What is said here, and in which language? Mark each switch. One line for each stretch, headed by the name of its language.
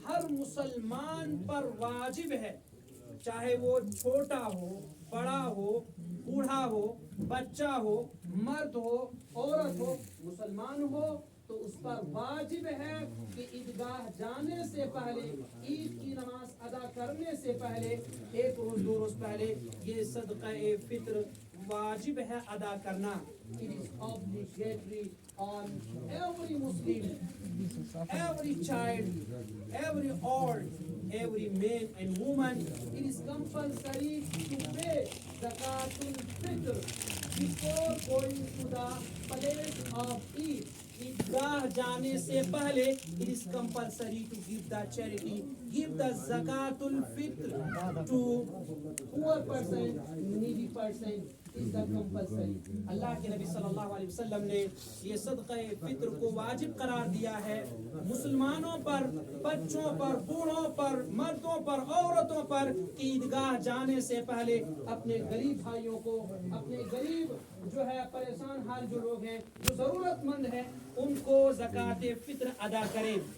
Urdu: مسلمان پر واجب ہے، چاہے وہ چھوٹا ہو، بڑا ہو، بوڑھا ہو، بچہ ہو، مرد ہو، عورت ہو، مسلمان ہو تو اس پر واجب ہے کہ عیدگاہ جانے سے پہلے، عید کی نماز ادا کرنے سے پہلے، ایک روز دو روز پہلے یہ صدقہ فطر واجب ہے ادا کرنا.
English: It is obligatory on every Muslim, every child, every old, every man and woman. It is compulsory to pay zakatul fitr before going to the place of Eid.
Urdu: عیدگاہ جانے سے پہلے
English: it is compulsory to give the charity, give the zakatul fitr to poor person, needy person. is the compulsory.
Urdu: اللہ کے نبی صلی اللہ علیہ وسلم نے یہ صدقہ فطر کو واجب قرار دیا ہے مسلمانوں پر، بچوں پر، بوڑھوں پر، مردوں پر، عورتوں پر، عیدگاہ جانے سے پہلے اپنے غریب بھائیوں کو، اپنے غریب جو ہے پریشان حال جو لوگ ہیں، جو ضرورت مند ہیں، ان کو زکوٰۃ فطر ادا کریں.